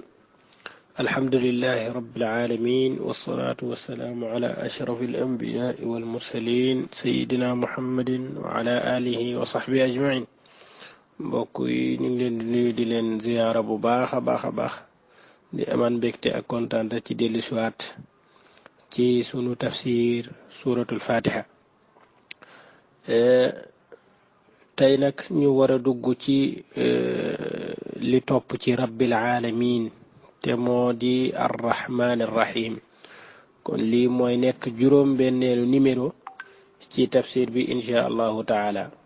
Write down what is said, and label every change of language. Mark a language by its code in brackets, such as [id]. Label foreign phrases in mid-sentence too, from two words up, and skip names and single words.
[ar] الحمد لله رب العالمين، والصلاة والسلام على أشرف الأنبياء والمرسلين سيدنا محمد وعلى آله وصحبه أجمعين. [wo] mbokk yi ñu ngi leen di siyaare bu baax a baax di am mbégte ak kontaan te dellu siwaat ci sunu [ar] تفسير سورة الفاتحة. [wo] tey nag ñu war a dugg ci li topp ci [ar] ربّ العالمين [wo] te moo di [ar] الرحمن الرحيم. [wo] kon lii mooy nekk juróom benneelu numéro ci tafsir bi [ar] إن شاء الله تعالى.